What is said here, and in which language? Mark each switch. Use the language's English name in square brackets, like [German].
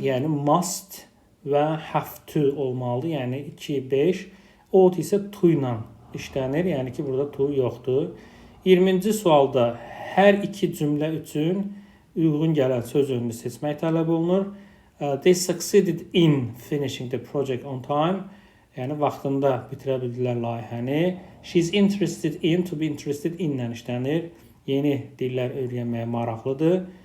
[Azerbaijani] Yəni must və have to olmalıdır. Yəni 2, 5. Ought isə to ilə işlənir. Yəni ki, burada to yoxdur. 20-ci sualda hər iki cümlə üçün uyğun gələn söz önünü seçmək tələb olunur. [English] They succeeded in finishing the project on time. [Azerbaijani] Yəni vaxtında bitirə bildilər layihəni. [English] She's interested in, to be interested in [Azerbaijani] ilə işlənir. Yeni dillər öyrənməyə maraqlıdır.